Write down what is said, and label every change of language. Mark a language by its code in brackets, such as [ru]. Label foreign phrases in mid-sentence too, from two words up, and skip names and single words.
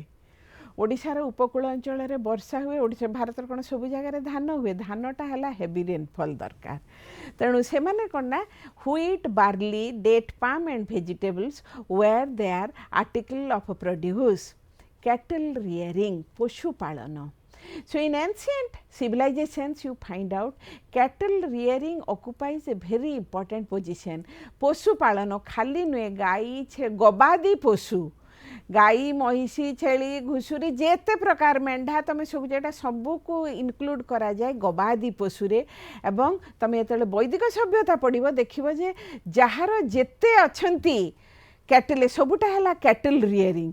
[or] ଓଡ଼ିଶାର ଉପକୂଳ ଅଞ୍ଚଳରେ ବର୍ଷା ହୁଏ, ଓଡ଼ିଶା ଭାରତର କ'ଣ ସବୁ ଜାଗାରେ ଧାନ ହୁଏ, ଧାନଟା ହେଲା [en] heavy rainfall [or] ଦରକାର। ତେଣୁ ସେମାନେ କ'ଣ ନା [en] wheat, barley, date palm and vegetables were their article of produce. cattle rearing, ପଶୁପାଳନ। So, in ancient civilizations you find out cattle rearing occupies a very important position. [or] ପଶୁ ପାଳନ ଖାଲି ନୁହେଁ, ଗାଈ ଗବାଦି ପଶୁ, ଗାଈ, ମହିଷି, ଛେଳି, ଘୁଷୁରୀ, ଯେତେ ପ୍ରକାର ମେଣ୍ଢା ତମେ ସବୁ ଯେଟା ସବୁକୁ ଇନକ୍ଲୁଡ଼ କରାଯାଏ ଗବାଦି ପଶୁରେ। ଏବଂ ତମେ ଯେତେବେଳେ ବୈଦିକ ସଭ୍ୟତା ପଢ଼ିବ ଦେଖିବ ଯେ ଯାହାର ଯେତେ ଅଛନ୍ତି କ୍ୟାଟଲ୍, ସବୁଟା ହେଲା [en] cattle rearing.